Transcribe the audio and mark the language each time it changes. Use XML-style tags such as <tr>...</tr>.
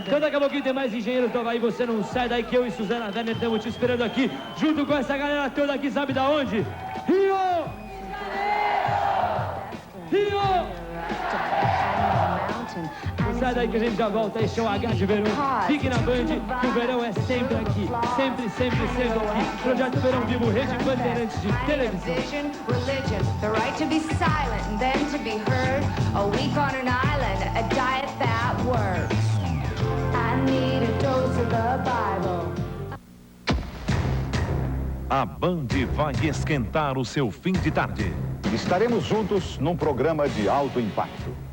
<pt>Então daqui a pouquinho tem mais Engenheiros do Havaí, você não sai daí que eu e Suzana Werner estamos te esperando aqui, junto com essa galera toda aqui, sabe da onde? Rio! Rio! Não sai daí que a gente já volta, este é o H de verão. Fique na Band, que o verão é sempre aqui. Sempre, sempre, sempre aqui. Projeto Verão Vivo, Rede Bandeirantes de televisão.</pt> <en>Religion, the right to be silent and then to be heard. A week on an island, a diet that works. I need a dose of the Bible.</en> <pt>A Band vai esquentar o seu fim de tarde. Estaremos juntos num programa de alto impacto.</pt>